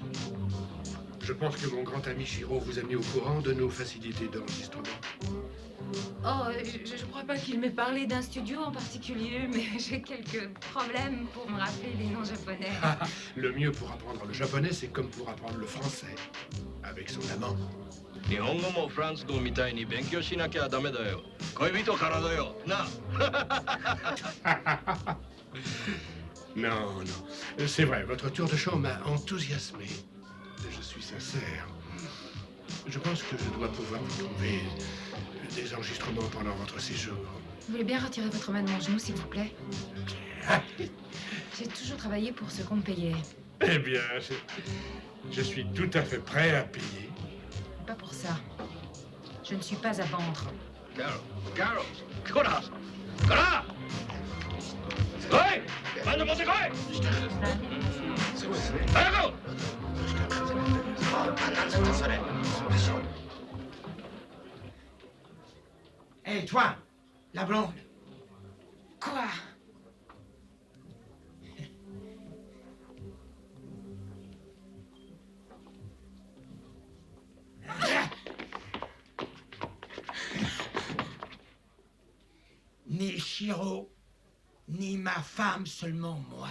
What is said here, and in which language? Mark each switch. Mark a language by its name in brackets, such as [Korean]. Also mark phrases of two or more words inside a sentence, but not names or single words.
[French] Je pense que mon grand ami Chiro vous a mis au courant de nos facilités d'enregistrement. Oh, je crois pas qu'il m'ait parlé d'un studio en particulier, mais j'ai quelques problèmes pour me rappeler les noms japonais. Le mieux pour apprendre le japonais, c'est comme pour apprendre le français. Avec son amant. [Japanese] 日本語もフランス語みたいに勉強しなきゃダメだよ。恋人からだよ。なあ。 [French] Non, non. C'est vrai, votre tour de chant m'a enthousiasmé. Je suis sincère. Je pense que je dois pouvoir vous trouver des enregistrements pendant votre séjour. Vous voulez bien retirer votre main de mon genou, s'il vous plaît? J'ai toujours travaillé pour ce qu'on me payait. Eh bien, je suis tout à fait prêt à payer. Pas pour ça. Je ne suis pas à vendre. Carol, Carol, Cora, Cora. [Portuguese] Oi, manda você correr. [French] Carol. Hé, toi, la blonde. Quoi? Ni Chiro, ni ma femme, seulement moi.